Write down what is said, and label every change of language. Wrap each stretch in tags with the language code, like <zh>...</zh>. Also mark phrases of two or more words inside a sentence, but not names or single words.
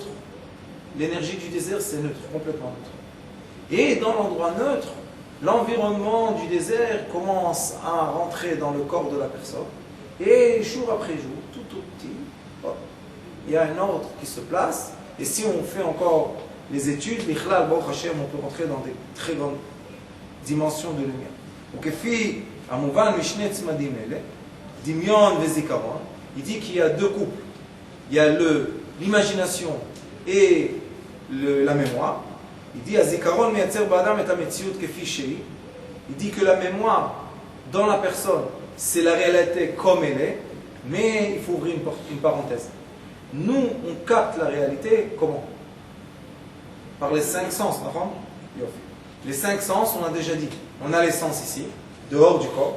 <fr>L'énergie du désert, c'est neutre, complètement neutre. Et dans l'endroit neutre, l'environnement du désert commence à rentrer dans le corps de la personne. Et jour après jour, tout au petit, hop, il y a un ordre qui se place. Et si on fait encore les études, l'Ikhlal,</fr> <he>ברוך השם,</he> <fr>on peut rentrer dans des très grandes dimensions de lumière.</fr> <he>וכפי המובן משני צמדים אלה, דמיון וזיכרון,</he> <fr>il dit qu'il y a deux couples. Il y a l'imagination et la mémoire. Il dit</fr> <he>הזיכרון מייצר באדם את המציאות כפי שהיא.</he> <fr>Il dit que la mémoire dans la personne, c'est la réalité comme elle est, mais il faut ouvrir une parenthèse. Nous, on capte la réalité comment? Par les cinq sens, d'accord? Les cinq sens, on a déjà dit. On a les sens ici, dehors du corps.</fr>